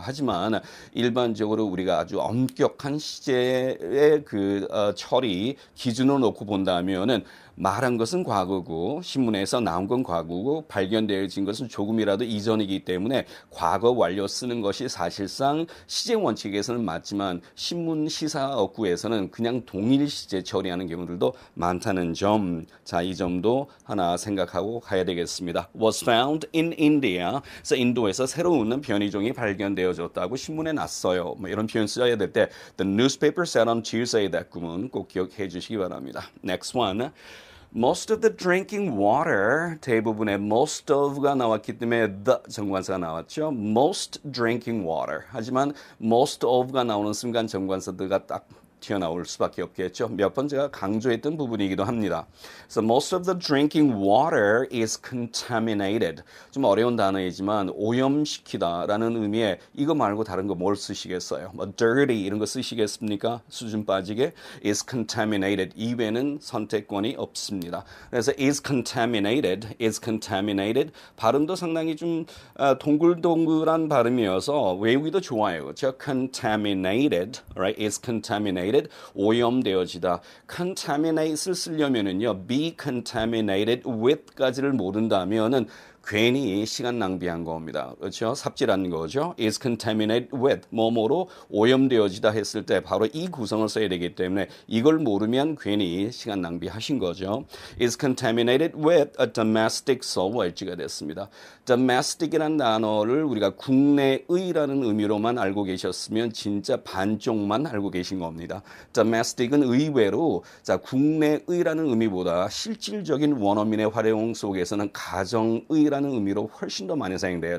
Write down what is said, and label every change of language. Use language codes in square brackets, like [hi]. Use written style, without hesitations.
[ko] 하지만 일반적으로 우리가 아주 엄격한 시제의 처리 기준으로 놓고 본다면은 말한 것은 과거고 신문에서 나온 건 과거고 발견되어진 것은 조금이라도 이전이기 때문에 과거 완료 쓰는 것이 사실상 시제 원칙에서는 맞지만 신문 시사업구에서는 그냥 동일 시제 처리하는 경우들도 많다는 점. 자, 이 점도 하나 생각하고 가야 되겠습니다. [en] Was found in India. [ko] 그래서 인도에서 새로운 변이종이 발견되어졌다고 신문에 났어요. 뭐 이런 표현 써야 될 때 [en] The newspaper said on Tuesday that [ko] 구문 꼭 기억해 주시기 바랍니다. [en] Next one. Most of the drinking water [ko] 대부분의 most of가 나왔기 때문에 the 정관사가 나왔죠. [en] Most drinking water. [ko] 하지만 most of가 나오는 순간 정관사가 딱 튀어나올 수밖에 없겠죠. 몇 번 제가 강조했던 부분이기도 합니다. [en] So most of the drinking water is contaminated. [ko] 좀 어려운 단어이지만 오염시키다라는 의미에 이거 말고 다른 거 뭘 쓰시겠어요? 뭐 dirty 이런 거 쓰시겠습니까? 수준 빠지게 [en] is contaminated. [ko] 이외에는 선택권이 없습니다. 그래서 [en] is contaminated [ko] 발음도 상당히 좀 동글동글한 발음이어서 외우기도 좋아요. 그렇죠? [en] contaminated, right? is contaminated. [ko] 오염되어지다. contaminate을 쓰려면은요, [en] be contaminated with [ko] 까지를 모른다면은 괜히 시간 낭비한 겁니다. 그렇죠? 삽질하는 거죠. [en] is contaminated with [ko] 뭐뭐로 오염되어지다 했을 때 바로 이 구성을 써야 되기 때문에 이걸 모르면 괜히 시간 낭비하신 거죠. [en] is contaminated with a domestic sewage [ko] 가 됐습니다. domestic이라는 단어를 우리가 국내의라는 의미로만 알고 계셨으면 진짜 반쪽만 알고 계신 겁니다. domestic은 의외로 자 국내의라는 의미보다 실질적인 원어민의 활용 속에서는 가정의라는 의미로 훨씬 더 많이 사용돼요.